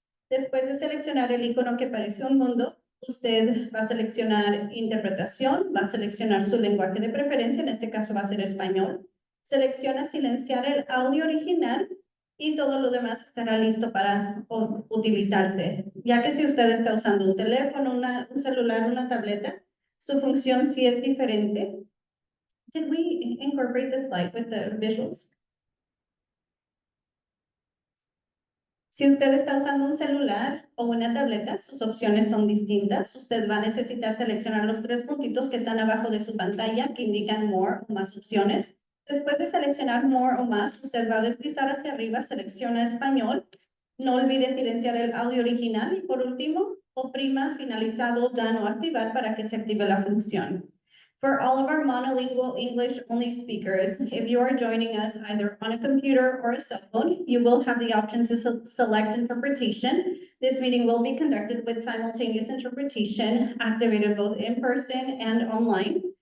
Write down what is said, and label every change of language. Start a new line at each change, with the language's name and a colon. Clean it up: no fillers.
Spanish: Después de seleccionar el icono que aparece un mundo, usted va a seleccionar interpretación, va a seleccionar su lenguaje de preferencia, en este caso va a ser español. Selecciona silenciar el audio original y todo lo demás estará listo para utilizarse. Ya que si usted está usando un teléfono, un celular, una tableta, su función sí es diferente.
English: Did we incorporate the slide with the visuals?
Spanish: Si usted está usando un celular o una tableta, sus opciones son distintas. Usted va a necesitar seleccionar los 3 puntitos que están abajo de su pantalla que indican More o más opciones. Después de seleccionar More o más, usted va a deslizar hacia arriba, selecciona Español. No olvide silenciar el audio original y por último, oprima finalizado, done o activar para que se active la función.
English: For all of our monolingual English-only speakers, if you are joining us either on a computer or a cell phone, you will have the option to select interpretation. This meeting will be conducted with simultaneous interpretation, activated both in person and online.